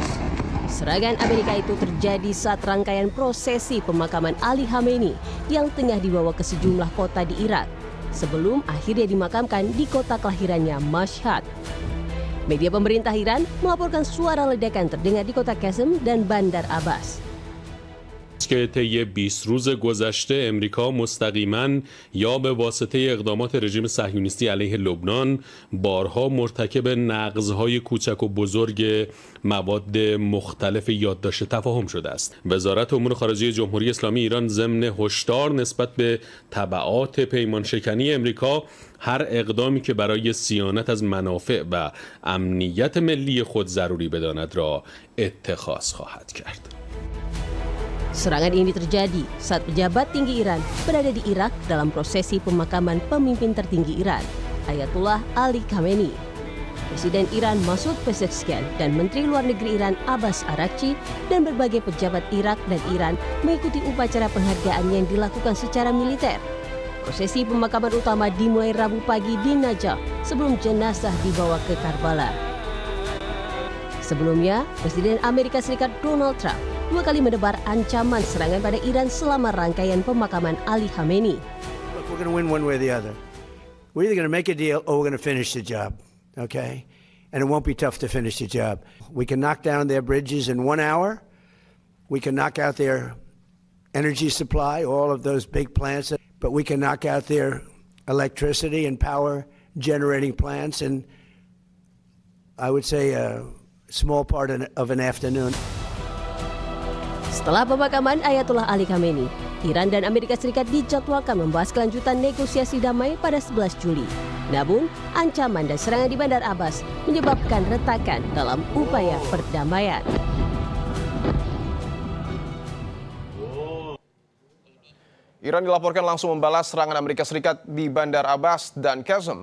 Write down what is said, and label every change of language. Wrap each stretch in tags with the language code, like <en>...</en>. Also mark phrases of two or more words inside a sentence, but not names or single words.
<id>Serangan Amerika itu terjadi saat rangkaian prosesi pemakaman Ali Khamenei yang tengah dibawa ke sejumlah kota di Irak sebelum akhirnya dimakamkan di kota kelahirannya Mashhad. Media pemerintah Iran melaporkan suara ledakan terdengar di kota Qasem dan Bandar Abbas.</id> <fa>که طی 20 روز گذشته امریکا مستقیما یا به واسطه اقدامات رژیم صهیونیستی علیه لبنان بارها مرتکب نقض‌های کوچک و بزرگ مواد مختلف یادداشت تفاهم شده است. وزارت امور خارجه جمهوری اسلامی ایران ضمن هشدار نسبت به تبعات پیمانشکنی امریکا هر اقدامی که برای صیانت از منافع و امنیت ملی خود ضروری بداند را اتخاذ خواهد کرد.</fa> <id>Serangan ini terjadi saat pejabat tinggi Iran berada di Irak dalam prosesi pemakaman pemimpin tertinggi Iran, Ayatollah Ali Khamenei. Presiden Iran Masoud Pezeshkian dan Menteri Luar Negeri Iran Abbas Araghchi dan berbagai pejabat Irak dan Iran mengikuti upacara penghargaan yang dilakukan secara militer. Prosesi pemakaman utama dimulai Rabu pagi di Najaf sebelum jenazah dibawa ke Karbala. Sebelumnya, Presiden Amerika Serikat Donald Trump 2 kali menebar ancaman serangan pada Iran selama rangkaian pemakaman Ali Khamenei.</id> <en>Look, we're going to win one way or the other. We're either going to make a deal or we're going to finish the job, okay? And it won't be tough to finish the job. We can knock down their bridges in 1 hour. We can knock out their energy supply, all of those big plants, but we can knock out their electricity and power generating plants in, I would say, a small part of an afternoon.</en> <id>Setelah pemakaman Ayatollah Ali Khamenei, Iran dan Amerika Serikat dijadwalkan membahas kelanjutan negosiasi damai pada 11 Juli. Namun, ancaman dan serangan di Bandar Abbas menyebabkan retakan dalam upaya perdamaian. Iran dilaporkan langsung membalas serangan Amerika Serikat di Bandar Abbas dan Qasem.</id>